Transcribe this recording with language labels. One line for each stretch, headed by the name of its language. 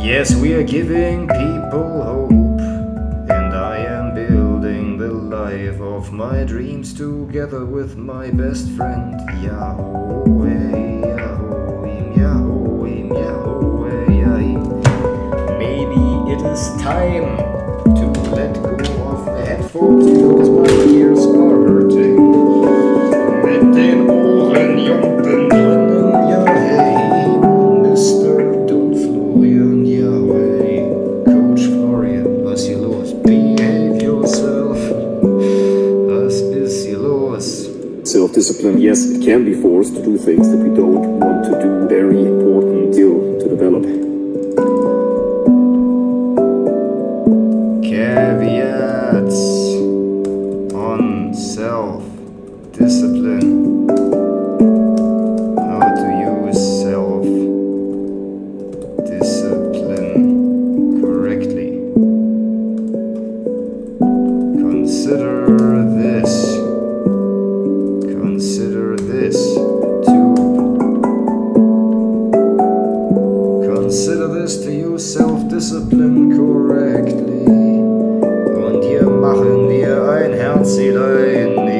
English: Yes, we are giving people hope, and I am building the life of my dreams together with my best friend. Yahoo, yahoo, yahoo, yahoo, yahoo. Maybe it is time to let go of the headphones because my ears are hurting.
German: Mit den Ohren jumpen drinnen, ja hey, Mr. Don Florian, ja hey, Coach Florian, was hier los?
English: Behave yourself,
German: was ist hier los?
English: Self-discipline, yes, it can be forced to do things that we don't want to do. Very important skill to develop. Caveats on self-discipline. How to use self-discipline correctly. Consider this. Consider this too. Consider this to use self-discipline correctly.
German: Und hier machen wir ein Herzlein hinein.